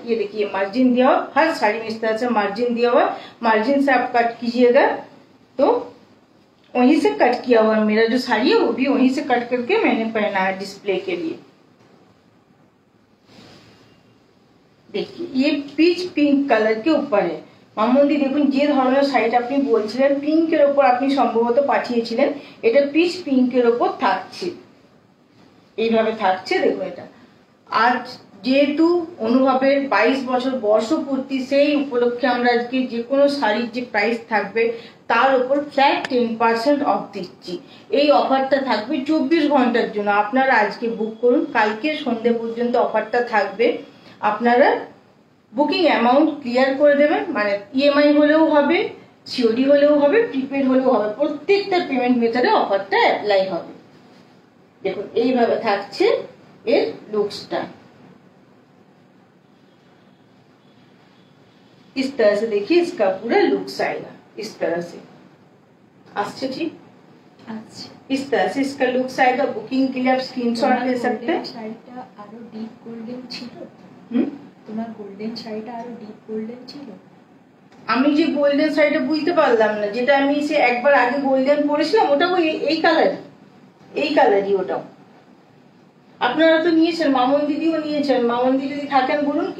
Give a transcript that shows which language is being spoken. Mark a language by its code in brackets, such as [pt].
[hi] ये देखिए मार्जिन दिया हुआ, हर साड़ी में इस तरह से मार्जिन दिया हुआ, मार्जिन से आप कट कीजिएगा तो वहीं से कट किया हुआ है। मेरा जो साड़ी है वो भी वहीं से कट करके मैंने पहना है डिस्प्ले के लिए। देखिए ये पीच पिंक कलर के ऊपर है। [bn] মামুনদি দেখুন যে ধরনের শাড়িটা আপনি বলছিলেন পিঙ্কের উপর আপনি সম্ভবত পাঠিয়েছিলেন, এটা পিচ পিঙ্কের উপর থাকছে, এইভাবে থাকছে। দেখুন এটা আজ যেহেতু অনুভবের 22 বছর বর্ষপূর্তি, সেই উপলক্ষে আমরা আজকে যে কোনো শাড়ির যে প্রাইস থাকবে তার উপর ফ্ল্যাট 10% অফ দিচ্ছি। এই অফারটা থাকবে 24 ঘন্টার জন্য। আপনারা আজকে বুক করুন, কালকে সন্ধ্যে পর্যন্ত অফারটা থাকবে। আপনারা বুকিং অ্যামাউন্ট ক্লিয়ার করে দেবেন, মানে ইএমআই হলেও হবে, সিওডি হলেও হবে, প্রিপেড হলেও হবে, প্রত্যেকটা পেমেন্ট মেথডে অফারটা অ্যাপ্লাই হবে। দেখুন এইভাবে থাকছে এর লুকসটা, [hi] इस तरह से देखिए इसका पूरा लुक्स आएगा, इस तरह से अच्छा ठीक। अच्छा इस तरह से इसका लुक्स आएगा। बुकिंग के लिए आप स्क्रीनशॉट ले सकते हैं। [bn] শাড়িটা আরো ডিপ গোল্ডেন ছিল, তোমার গোল্ডেন শাড়িটা আরো ডিপ গোল্ডেন ছিল। আমি যে গোল্ডেন শাড়িটা বুঝতে পারলাম না, যেটা আমি সে একবার আগে গোল্ডেন পরেছিলাম ওটা এই কালার, এই কালারই ওটাও। আপনারা তো নিয়েছেন, মামুন দিদিও নিয়েছেন, মামুন দিদি যদি থাকেন বলুন।